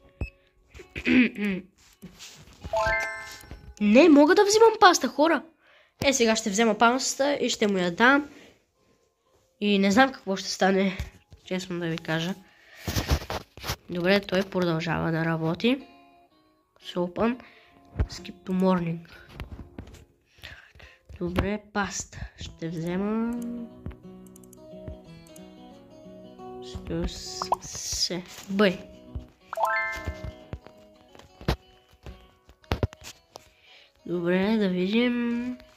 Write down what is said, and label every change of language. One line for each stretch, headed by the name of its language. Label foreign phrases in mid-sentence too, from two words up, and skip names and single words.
Bulgarian: Не, мога да взимам паста, хора. Сега ще взема пастата и ще му я дам. И не знам какво ще стане, честно да ви кажа. Добре, той продължава да работи.
English: Open. Skip to morning.
Bulgarian: Добре, паста. Ще взема... Б. Добре, да видим.